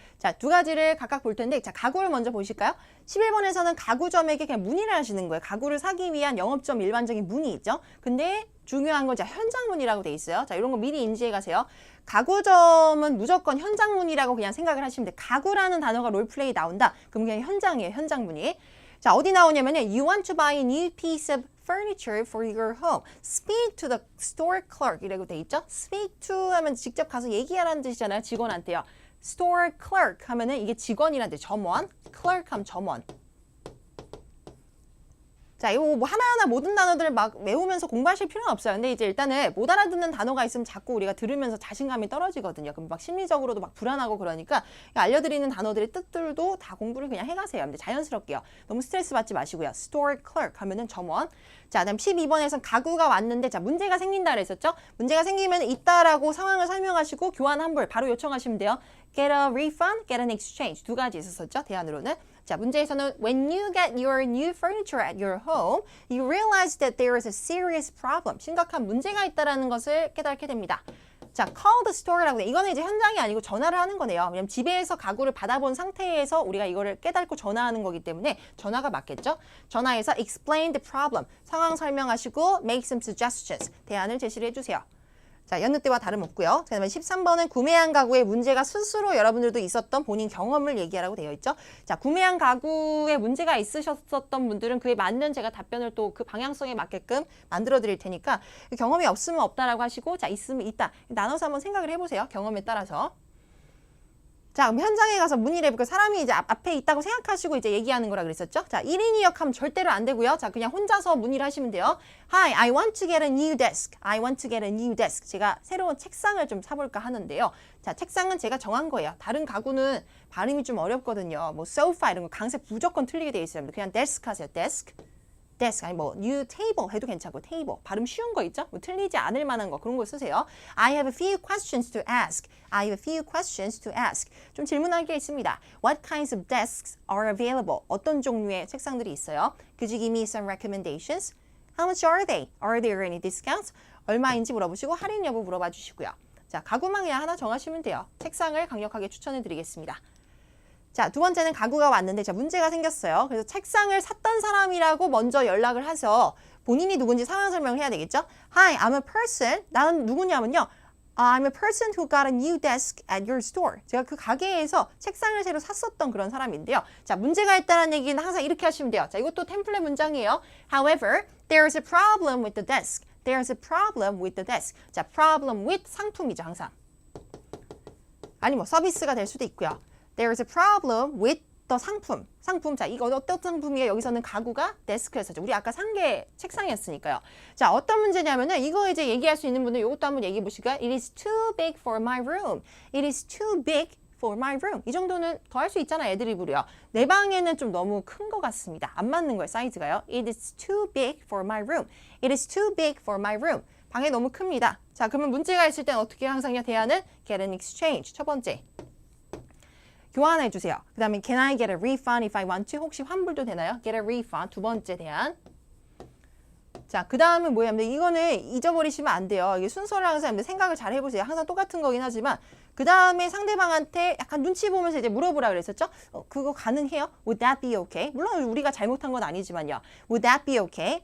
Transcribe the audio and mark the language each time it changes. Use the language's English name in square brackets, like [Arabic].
[Korean] 자, 두 가지를 각각 볼 텐데, 자, 가구를 먼저 보실까요? 11번에서는 가구점에게 그냥 문의를 하시는 거예요. 가구를 사기 위한 영업점 일반적인 문의 있죠? 근데 중요한 건 자, 현장 문의라고 돼 있어요. 자, 이런 거 미리 인지해 가세요. 가구점은 무조건 현장 문의라고 그냥 생각을 하시면 돼요. 가구라는 단어가 롤플레이 나온다? 그럼 그냥 현장이에요. 현장 문의. 자, 어디 나오냐면요. [English] You want to buy a new piece of furniture for your home. Speak to the store clerk [Korean] 이라고 돼 있죠? Speak to 하면 직접 가서 얘기하라는 뜻이잖아요. 직원한테요. Store clerk 하면은 이게 직원이란 뜻, 점원. clerk 하면 점원. 자, 이거 뭐 하나하나 모든 단어들을 막 외우면서 공부하실 필요는 없어요. 근데 이제 일단은 못 알아듣는 단어가 있으면 자꾸 우리가 들으면서 자신감이 떨어지거든요. 그럼 막 심리적으로도 막 불안하고 그러니까 알려드리는 단어들의 뜻들도 다 공부를 그냥 해가세요. 근데 자연스럽게요. 너무 스트레스 받지 마시고요. Store clerk 하면은 점원. 자, 그다음 12번에서는 가구가 왔는데 자, 문제가 생긴다 그랬었죠? 문제가 생기면 있다라고 상황을 설명하시고 교환 환불 바로 요청하시면 돼요. [English] Get a refund, get an exchange [Korean] 두 가지 있었었죠? 대안으로는. 자, 문제에서는 [English] when you get your new furniture at your home, you realize that there is a serious problem. [Korean] 심각한 문제가 있다는 것을 깨닫게 됩니다. 자, [English] call the store [Korean] 라고 돼. 이거는 이제 현장이 아니고 전화를 하는 거네요. 왜냐면 집에서 가구를 받아본 상태에서 우리가 이거를 깨닫고 전화하는 거기 때문에 전화가 맞겠죠? 전화해서 [English] explain the problem. [Korean] 상황 설명하시고 [English] make some suggestions. [Korean] 대안을 제시를 해주세요. 자, 여느 때와 다름없고요. 그 다음에 13번은 구매한 가구에 문제가 스스로 여러분들도 있었던 본인 경험을 얘기하라고 되어 있죠. 자, 구매한 가구에 문제가 있으셨던 분들은 그에 맞는 제가 답변을 또 그 방향성에 맞게끔 만들어 드릴 테니까 경험이 없으면 없다라고 하시고 자, 있으면 있다. 나눠서 한번 생각을 해보세요. 경험에 따라서. 자, 그럼 현장에 가서 문의를 해볼게요. 사람이 이제 앞에 있다고 생각하시고 이제 얘기하는 거라 그랬었죠? 자, 1인 2역 하면 절대로 안 되고요. 자, 그냥 혼자서 문의를 하시면 돼요. [English] Hi, I want to get a new desk. I want to get a new desk. [Korean] 제가 새로운 책상을 좀 사볼까 하는데요. 자, 책상은 제가 정한 거예요. 다른 가구는 발음이 좀 어렵거든요. 뭐 sofa 이런 거 강세 무조건 틀리게 돼 있어요. 그냥 desk 하세요. desk. desk 아니 뭐 new table 해도 괜찮고 table 발음 쉬운 거 있죠? 뭐 틀리지 않을 만한 거 그런 거 쓰세요. [English] I have a few questions to ask. I have a few questions to ask. [Korean] 좀 질문할 게 있습니다. [English] What kinds of desks are available? [Korean] 어떤 종류의 책상들이 있어요? [English] Could you give me some recommendations? How much are they? Are there any discounts? [Korean] 얼마인지 물어보시고 할인 여부 물어봐 주시고요. 자, 가구만 그냥 하나 정하시면 돼요. 책상을 강력하게 추천해 드리겠습니다. 자, 두 번째는 가구가 왔는데 자, 문제가 생겼어요. 그래서 책상을 샀던 사람이라고 먼저 연락을 해서 본인이 누군지 상황 설명을 해야 되겠죠? [English] Hi, I'm a person. [Korean] 나는 누구냐면요. [English] I'm a person who got a new desk at your store. [Korean] 제가 그 가게에서 책상을 새로 샀었던 그런 사람인데요. 자, 문제가 있다는 얘기는 항상 이렇게 하시면 돼요. 자, 이것도 템플릿 문장이에요. [English] However, there's a problem with the desk. There's a problem with the desk. [Korean] 자, problem with 상품이죠, 항상. 아니 뭐 서비스가 될 수도 있고요. [English] There's a problem with the 상품. [Korean] 상품. 자, 이거 어떤 상품이에요? 여기서는 가구가 데스크였었죠. 우리 아까 산 게 책상이었으니까요. 자, 어떤 문제냐면은 이거 이제 얘기할 수 있는 분들 이것도 한번 얘기해 보실까요? [English] It is too big for my room. It is too big for my room. [Korean] 이 정도는 더 할 수 있잖아, 애드리브로요. 내 방에는 좀 너무 큰 것 같습니다. 안 맞는 거예요, 사이즈가요. [English] It is too big for my room. It is too big for my room. [Korean] 방에 너무 큽니다. 자, 그러면 문제가 있을 땐 어떻게 항상요? 대안은 [English] get an exchange. [Korean] 첫 번째. 교환해 주세요. 그 다음에 [English] can I get a refund if I want to? [Korean] 혹시 환불도 되나요? [English] get a refund. [Korean] 두 번째 대안. 자, 그 다음은 뭐예요? 이거는 잊어버리시면 안 돼요. 이게 순서를 항상 생각을 잘 해보세요. 항상 똑같은 거긴 하지만 그 다음에 상대방한테 약간 눈치 보면서 이제 물어보라 그랬었죠? 그거 가능해요? [English] Would that be okay? [Korean] 물론 우리가 잘못한 건 아니지만요. [English] Would that be okay?